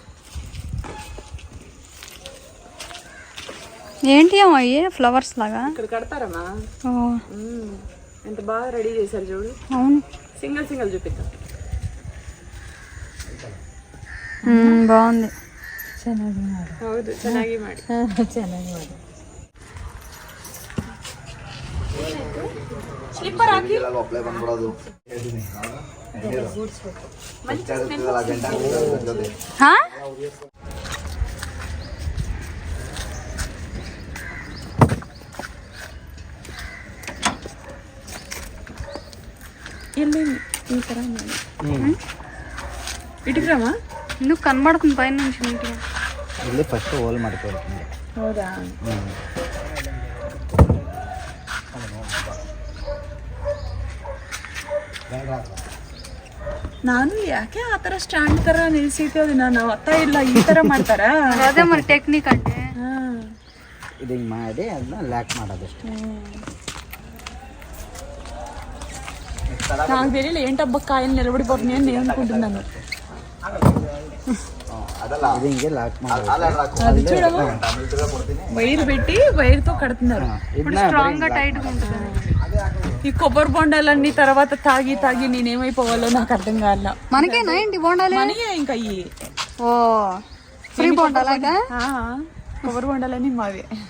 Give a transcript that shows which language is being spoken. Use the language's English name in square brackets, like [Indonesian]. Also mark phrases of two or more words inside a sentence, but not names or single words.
[Telugu] ఏంటి అమ్మా అయ్యే ఫ్లవర్స్ లాగా? ఇక్కడ కడతారమ్మా. ఓ ఎంత బాగా రెడీ చేశారు చూడు. అవును, సింగిల్ సింగిల్ చూపిద్దాం. బాగుంది. [Kannada] ಹೌದು, ಚೆನ್ನಾಗಿ ಮಾಡಿ. ಸ್ಲಿಪ್ಪರ್ ಹಾಕಿ [Telugu] హా? ఇటుకు రామా. ఎందుకు కనబడుతుంది పైన నుంచి నీట్గా? [Kannada] ಇಲ್ಲಿ ಫಸ್ಟ್ ಹೋಲ್ ಮಾಡ್ಕೊಳ್ತೀನಿ. ಹೌದಾ? ನಾನು ಯಾಕೆ ಆ ಥರ ಸ್ಟ್ಯಾಂಡ್ ಥರ ನಿಲ್ಸಿದ್ದು, ನಾನು ಅತ್ತ ಇಲ್ಲ ಈ ಥರ ಮಾಡ್ತಾರಾ? [Telugu] అదే మరి టెక్నిక్ అంటే. [Kannada] ಇದು ಹಿಂಗೆ ಮಾಡಿ ಅದನ್ನ ಲ್ಯಾಕ್ ಮಾಡೋದಷ್ಟೇ. [Telugu] నాకు తెలియదు ఏంటబ్బా కాయలు నిలబడిపోతున్నాయి అని నేను అనుకుంటున్నాను. [Kannada] ಇದು ಹಿಂಗೆ ಲಾಕ್ ಮಾಡೋದು. [Telugu] అది చూడము, వైర్ పెట్టి వైర్తో కడుతున్నారు. ఇప్పుడు స్ట్రాంగ్ గా టైట్ గా ఉంటుంది. ఈ కొబ్బరి బొండాలన్నీ తర్వాత తాగి తాగి నేనేమైపోవాలో నాకు అర్థం కాల. మనకేనా ఏంటి బోండాలి? మనయే ఇంకా ఈ ఓ ఫ్రీ బోండాలాగా కొబ్బరి బొండాలన్నీ మావే.